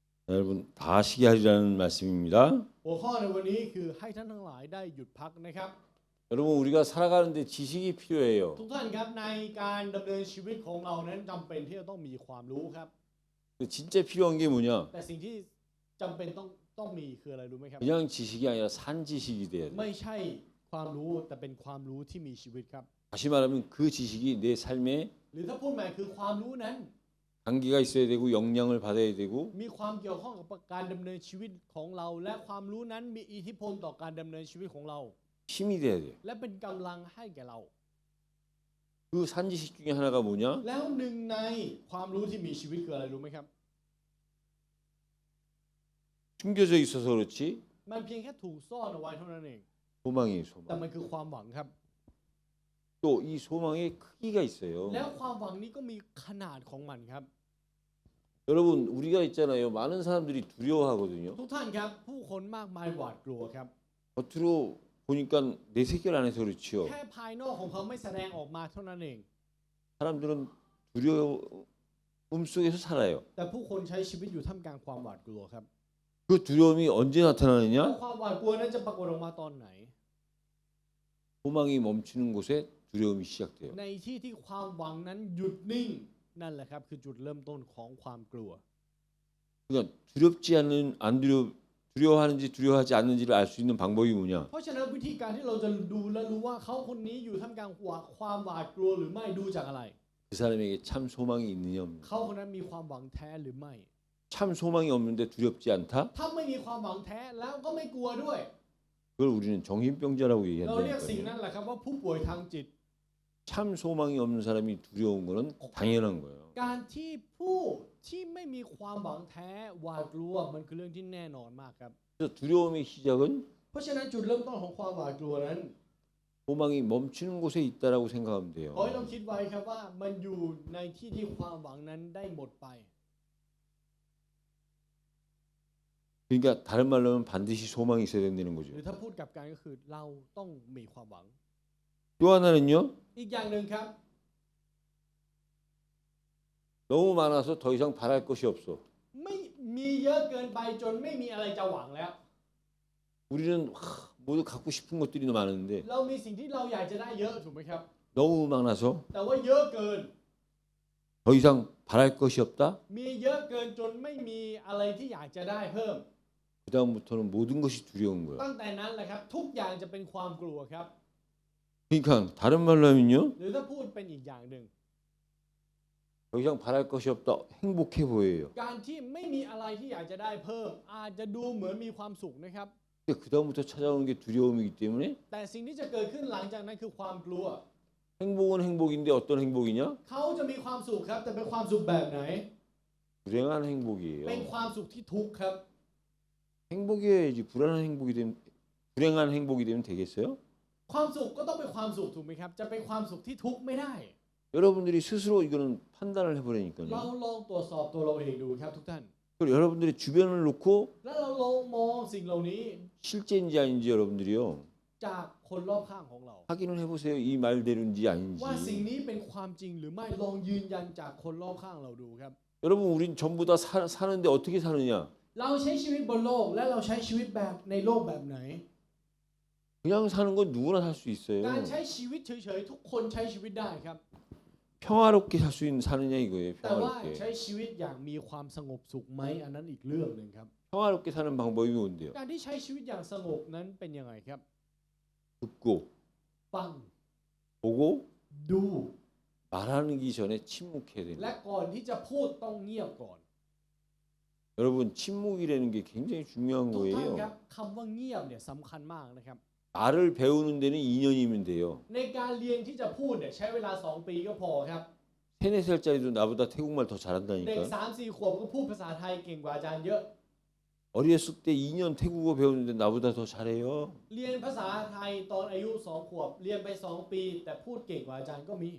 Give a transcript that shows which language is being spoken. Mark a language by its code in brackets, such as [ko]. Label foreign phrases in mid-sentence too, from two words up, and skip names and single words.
[ko] 여러분 다 쉬게 하리라는 말씀입니다. [th] หัวข้อในวันนี้คือให้ท่านทั้งหลายได้หยุดพักนะครับ [ko] 여러분 우리가 살아가는데 지식이 필요해요. [th] ทุกท่านครับในการดำเนินชีวิตของเรานั้นจำเป็นที่จะต้องมีความรู้ครับ [ko] 진짜 필요한 게 뭐냐? [th] แต่สิ่งที่จำเป็นต้องมีคืออะไรรู้ไหมครับ [ko] 그냥 지식이 아니라 산 지식이 돼야 돼. [th] ไม่ใช่ความรู้แต่เป็นความรู้ที่มีชีวิตครับ [ko] 다시 말하면 그 지식이 내 삶에 [th] หรือถ้าพูดใหม่คือความรู้นั้น [ko] 단계가 있어야 되고 영향을 받아야 되고 [th] มีความเกี่ยวข้องกับการดำเนินชีวิตของเรา และความรู้นั้นมีอิทธิพลต่อการดำเนินชีวิตของเรา [ko] 힘이 돼야 돼. [th] และเป็นกำลังให้แก่เรา [ko] 그 산 지식 중에 하나가 뭐냐? [th] แล้วหนึ่งในความรู้ที่มีชีวิตคืออะไรรู้ไหมครับ [ko] 숨겨져 있어서 그렇지 [th] มันเพียงแค่ถูกซ่อนเอาไว้เท่านั้นเอง [ko] 소망이 [th] แต่ [ko] 소망. [th] มันคือความหวังครับ [ko] 또 이 소망에 크기가 있어요. [th] แล้วความหวังนี้ก็มีขนาดของมันครับ [ko] 여러분 우리가 있잖아요. 많은 사람들이 두려워하거든요. [th] ทุกท่านครับผู้คนมากมายหวาดกลัวครับ [ko] 겉으로 보니까 내 세계 안에서 그렇지요. [th] แค่ภายนอกของเขาไม่แสดงออกมาเท่านั้นเอง [ko] 사람들은 두려움 속에서 살아요. [th] แต่ผู้คนใช้ชีวิตอยู่ท่ามกลางความหวาดกลัวครับ [ko] 그 두려움이 언제 [th] แล้ว [ko] 나타나느냐? [th] ความหวาดกลัวนั้นจะปรากฏออกมาตอนไหน [ko] 소망이 멈추는 곳에 두려움이 시작돼요. [th] ในที่ที่ความหวังนั้นหยุดนิ่งนั่นแหละครับคือจุดเริ่มต้นของความกลัว [ko] 그러니까 두렵지 않는 안 두려워하는지 두려워하지 않는지를 알 수 있는 방법이 뭐냐? [th] เพราะฉะนั้นวิธีการที่เราจะดูและรู้ว่าเขาคนนี้อยู่ท่ามกลางความหวาดกลัวหรือไม่ดูจากอะไร [ko] 그 사람에게 참 소망이 있느냐 없느냐. [th] เขาคนนั้นมีความหวังแท้หรือไม่ [ko] 참 소망이 없는데 두렵지 않다? [th] ถ้าไม่มีความหวังแท้แล้วก็ไม่กลัวด้วย [ko] 그걸 우리는 정신병자라고 [th] เราเรียกสิ่ง [ko] 얘기한다니까요. [th] นั้นแหละครับว่าผู้ป่วยทางจิต [ko] 참 소망이 없는 사람이 두려운 거는 당연한 거예요. [th] การที่ผู้ที่ไม่มีความหวังแท้หวาดกลัวมันคือเรื่องที่แน่นอนมากครับ [ko] 그래서 두려움의 시작은 [th] เพราะฉะนั้นจุดเริ่มต้นของความหวาดกลัวนั้น [ko] 소망이 멈추는 곳에 있다라고 생각하면 [th] ข [ko] 돼요. [th] อให้เราคิดไว้ครับว่ามันอยู่ในที่ที่ความหวังนั้นได้หมดไป [ko] 그러니까 다른 말로 하면 반드시 소망이 있어야 된다는 [th] ห [ko] 거죠. [th] รือถ้าพูดกลับกันก็คือเราต้องมีความหวัง [ko] 또 하나는요. [th] อีกอย่างหนึ่งครับ [ko] 너무 많아서 더 이상 바랄 것이 없어. [th] ไม่มีเยอะเกินไปจนไม่มีอะไรจะหวังแล้ว [ko] 우리는 모두 갖고 싶은 것들이 많은데 [th] เรามีสิ่งที่เราอยากจะได้เยอะถูกไหมครับ [ko] 너무 많아서 [th] แต่ว่าเยอะเกิน [ko] 더 이상 바랄 것이 없다. [th] มีเยอะเกินจนไม่มีอะไรที่อยากจะได้เพิ่ม [ko] 그다음부터는 모든 것이 두려운 거야. [th] ตั้งแต่นั้นแหละครับทุกอย่างจะเป็นความกลัวครับ [ko] 그러니까 다른 말로 하면요. [th] หรือถ้าพูดเป็นอีกอย่างหนึ่ง [ko] 더 이상 바랄 것이 없다. 행복해 보여요. [th] การที่ไม่มีอะไรที่อยากจะได้เพิ่ม อาจจะดูเหมือนมีความสุขนะครับ [ko] 근데 그다음부터 찾아오는 게 두려움이기 때문에 [th] แต่สิ่งที่จะเกิดขึ้นหลังจากนั้นคือความกลัว [ko] 행복은 행복인데 어떤 행복이냐? [th] เขาจะมีความสุขครับแต่เป็นความสุขแบบไหน [ko] 불행한 행복이에요. [th] เป็นความสุขที่ทุกข์ครับ [ko] 행복해야지 불행한 행복이 되면 되겠어요? [th] ความสุขก็ต้องเป็นความสุขถูกไหมครับ จะเป็นความสุขที่ทุกข์ไม่ได้ [ko] 여러분들이 스스로 이거는 판단을 [th] เรา [ko] 해보라니까요. [th] ลองตรวจสอบตัวเราเองดูครับทุกท่าน [ko] 그리고 여러분들이 주변을 놓고 [th] แล้วเราลองมองสิ่งเหล่านี้ [ko] 실제인지 아닌지 여러분들이요 [th] จากคนรอบข้างของเรา [ko] 확인을 해보세요. 이 말대로인지 [th] ว่าสิ่ง [ko] 아닌지. [th] นี้เป็นความจริงหรือไม่ลองยืนยันจากคนรอบข้างเราดูครับ [ko] 여러분 우린 전부 다 사는데 어떻게 사느냐? [th] เราใช้ชีวิตบนโลกและเราใช้ชีวิตแบบในโลกแบบไหน [ko] 그냥 사는 건 누구나 살 수 있어요. [th] การใช้ชีวิตเฉยๆทุกคนใช้ชีวิตได้ครับ [ko] 평화롭게 살 수 있는 사느냐 이거예요. [th] แต่ว่าใช้ [ko] 평화롭게. [th] ชีวิตอย่างมีความสงบสุขไหมอันนั้นอีกเรื่องหนึ่งครับ [ko] 평화롭게 사는 방법이 뭔데요? [th] การที่ใช้ชีวิตอย่างสงบนั้นเป็นยังไงครับ [ko] 듣고 [th] ฟัง [ko] 보고 [th] ดู [ko] 말하기 전에 침묵해야 [th] และ [ko] 됩니다. [th] ก่อนที่จะพูดต้องเงียบก่อน [ko] 여러분 침묵이라는 게 굉장히 중요한 [th] ทุกท่านครั [ko] 거예요. [th] บคำว่าเงียบเนี่ยสำคัญมากนะครับ [ko] 말을 배우는 데는 2년이면 돼요. [th] ในการเรียนที่จะพูดเนี่ยใช้เวลา2 ปีก็พอครับ [ko] 3, 4살짜리도 나보다 태국말 더 [th] เด็ก [ko] 잘한다니까. [th] 3-4 ขวบก็พูดภาษาไทยเก่งกว่าอาจารย์เยอะ [ko] 어렸을 때 2년 태국어 배우는데 나보다 더 잘해요. [th] เรียนภาษาไทยตอนอายุ2 ขวบเรียนไป2 ปี แต่พูดเก่งกว่าอาจารย์ก็มี